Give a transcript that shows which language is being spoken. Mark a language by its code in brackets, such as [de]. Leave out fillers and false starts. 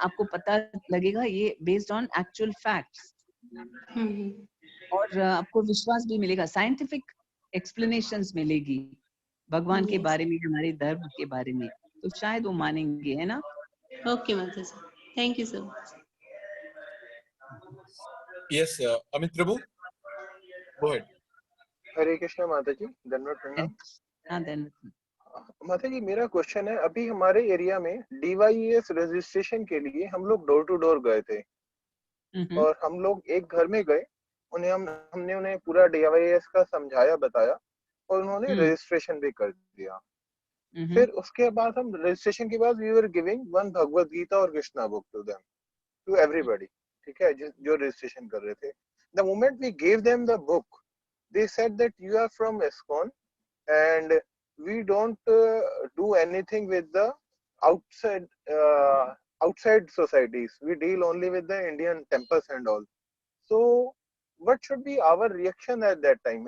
[hi] आपको पता लगेगा ये [en] based on actual facts, [hi] और आपको विश्वास भी मिलेगा, साइंटिफिक एक्सप्लेनेशंस मिलेगी भगवान के [en] Yes. [hi] बारे में, हमारे धर्म के बारे में, तो शायद वो मानेंगे, है ना। [en] Okay, माता जी, thank you so much. Yes, Amit Prabhu, go ahead. [hi] हरे कृष्णा माता जी, धन्यवाद प्रणाम। हाँ देन माता जी, मेरा क्वेश्चन है, अभी हमारे एरिया में DYES रजिस्ट्रेशन के लिए हम लोग डोर टू डोर गए थे और हम लोग एक घर में गए, हमने उन्हें पूरा DYES का समझाया बताया और उन्होंने रजिस्ट्रेशन भी कर दिया। फिर उसके बाद हम रजिस्ट्रेशन के बाद [en] we were giving one [hi] Bhagavad Gita और Krishna [en] book to them, to everybody, [hi] ठीक है, जो रजिस्ट्रेशन कर रहे थे। [en] The moment we gave them the book, they said that you are from ISKCON and we don't do anything with the outside outside societies. We deal only with the Indian temples and all. So what should be our reaction at that time?